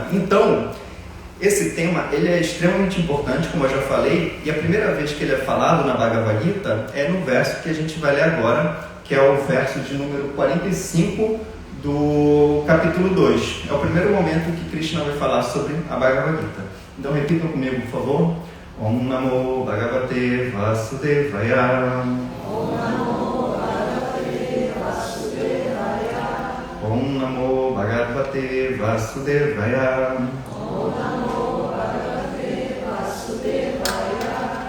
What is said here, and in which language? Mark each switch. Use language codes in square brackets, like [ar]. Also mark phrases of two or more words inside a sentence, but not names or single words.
[pt] Então, esse tema ele é extremamente importante, como eu já falei, e a primeira vez que ele é falado na Bhagavad Gita é no verso que a gente vai ler agora, que é o verso de número 45 do capítulo 2. É o primeiro momento que Krishna vai falar sobre a Bhagavad Gita. Então repitam comigo, por favor. [sa] ॐ नमो भगवते वासुदेवाय. ॐ नमो भगवते वासुदेवाय. ॐ नमो भगवते वासुदेवाय. ॐ नमो भगवते वासुदेवाय.